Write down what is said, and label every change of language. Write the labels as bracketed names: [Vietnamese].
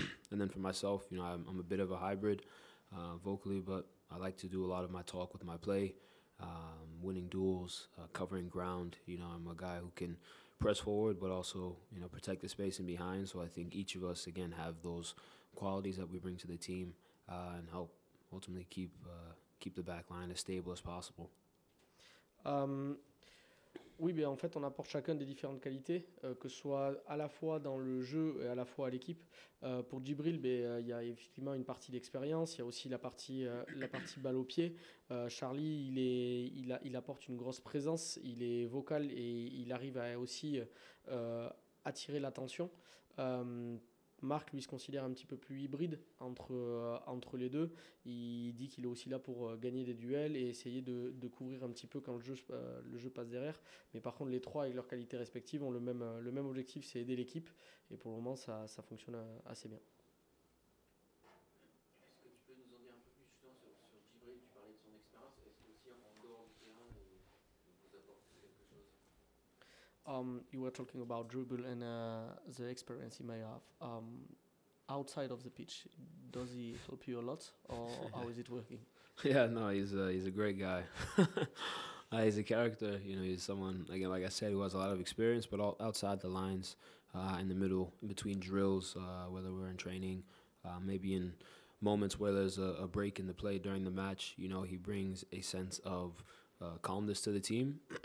[English] And then for myself, I'm a bit of a hybrid vocally, but I like to do a lot of my talk with my play, winning duels, covering ground. I'm a guy who can press forward, but also protect the space in behind. So I think each of us again have those qualities that we bring to the team and help ultimately keep the back line as stable as possible. [French] Oui, en fait, on apporte chacun des différentes qualités, que ce soit à la fois dans le jeu et à la fois à l'équipe. Pour Djibril, il y a effectivement une partie d'expérience, il y a aussi la partie balle au pied. Charlie, il apporte une grosse présence, il est vocal et il arrive à aussi attirer l'attention. Marc, lui, se considère un petit peu plus hybride entre les deux. Il dit qu'il est aussi là pour gagner des duels et essayer de couvrir un petit peu quand le jeu passe derrière. Mais par contre, les trois, avec leurs qualités respectives, ont le même objectif, c'est aider l'équipe. Et pour le moment, ça fonctionne assez bien. Est-ce que tu peux nous en dire un peu plus justement sur Djibril? Tu parlais de son expérience. Est-ce que aussi en dehors du terrain, il vous apporte quelque chose? [English] You were talking about dribble and the experience he may have. Outside of the pitch, does he help you a lot, or how is it working? Yeah, no, he's a great guy. He's a character. He's someone, again, like I said, who has a lot of experience, but outside the lines, in the middle, in between drills, whether we're in training, maybe in moments where there's a break in the play during the match, he brings a sense of calmness to the team.